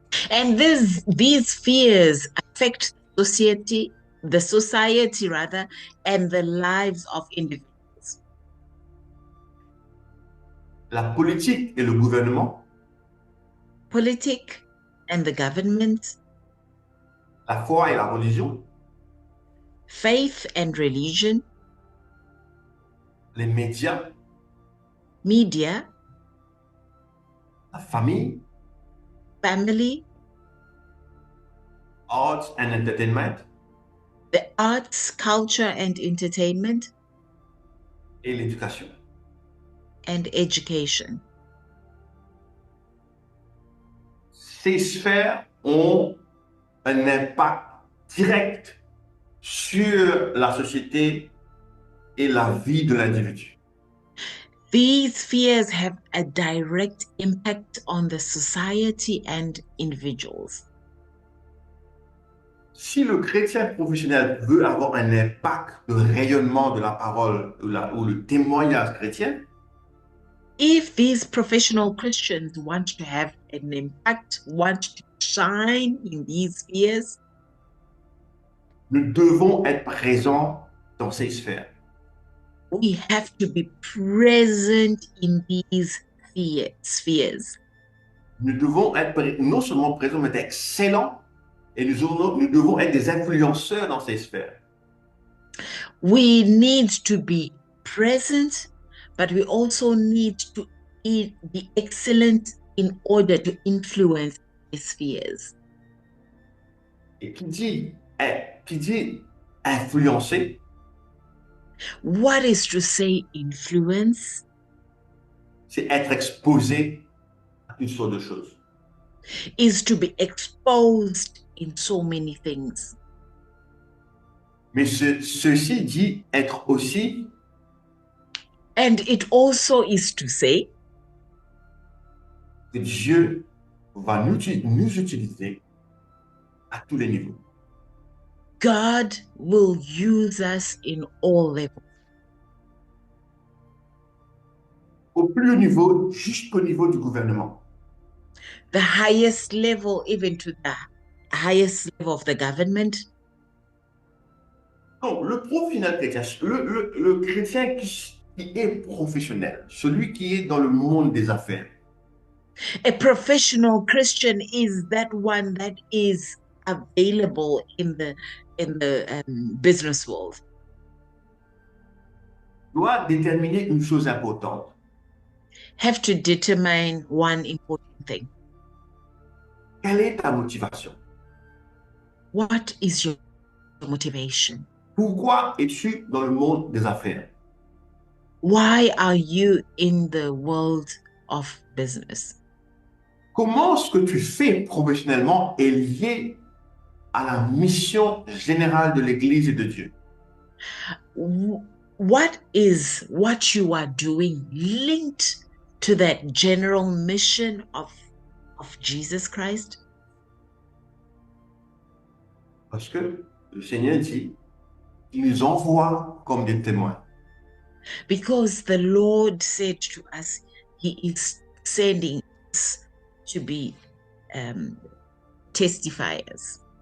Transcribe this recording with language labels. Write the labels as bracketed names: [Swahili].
[English] And these fears affect the society rather, and the lives of individuals. [French] La politique et le gouvernement, [English] Politic and the government, [French] la foi et la religion, [English] faith and religion, [French] les médias, [English] media, [French] la famille, [English] family, arts and entertainment the arts, culture and entertainment, [French] et l'éducation. [English] and education. [French] Ces sphères ont un impact direct sur la société et la vie de l'individu. [English] These fears have a direct impact on the society and individuals. [French] Si le chrétien professionnel veut avoir un impact de rayonnement de la parole ou le témoignage chrétien, [English] If these professional Christians want to have an impact, want to shine in these spheres, [French] nous devons être présents dans ces sphères. [English] we have to be present in these spheres. [French] Nous devons être non seulement présents, mais excellents, et nous devons être des influenceurs dans ces sphères. [English] We need to be present, but we also need to be excellent in order to influence these spheres. [French] Et qui dit influencer, [English] What is to say influence? [French] c'est être exposé à toutes sortes de choses. [English] Is to be exposed in so many things. [French] Mais ceci dit être aussi [English] And it also is to say [French] que Dieu va nous utiliser à tous les niveaux. [English] God will use us in all levels. [French] Au plus haut niveau, jusqu'au niveau du gouvernement. [English] The highest level, even to the highest level of the government. [French] Donc, le professionnel chrétien, le chrétien qui est professionnel, celui qui est dans le monde des affaires, [English] A professional Christian is that one that is available in the business world. [French] doit déterminer une chose importante. [English] Have to determine one important thing. [French] Quelle est ta motivation? [English] What is your motivation? [French] Pourquoi es-tu dans le monde des affaires? [English] Why are you in the world of business? [French] Comment ce que tu fais professionnellement est lié à la mission générale de l'Église et de Dieu? [English] What is what you are doing linked to that general mission of Jesus Christ? [French] Parce que le Seigneur dit qu'il nous envoie comme des témoins. [English] Because the Lord said to us, He is sending us to be testifiers.